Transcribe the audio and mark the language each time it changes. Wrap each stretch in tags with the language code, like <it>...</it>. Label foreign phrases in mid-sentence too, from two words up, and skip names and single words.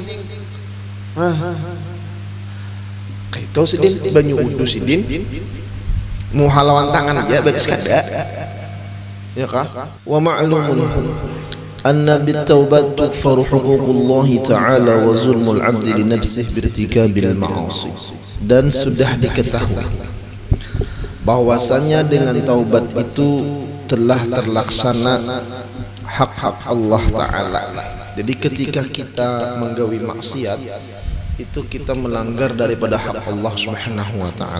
<bjn>Kayak itu Sidin banyu wudu Sidin mau halawan tangan aja berarti kada ya kah.</bjn> <ar>ومعلوم أن بالتوبة تغفر حقوق الله تعالى وظلم العبد لنفسه بارتكاب المعاصي.</ar> <id>Dan sudah diketahui bahwasanya dengan taubat itu telah terlaksana hak-hak Allah Ta'ala. Jadi ketika kita menggawi maksiat itu kita melanggar daripada hak Allah</id> <ar>سبحانه وتعالى.</ar>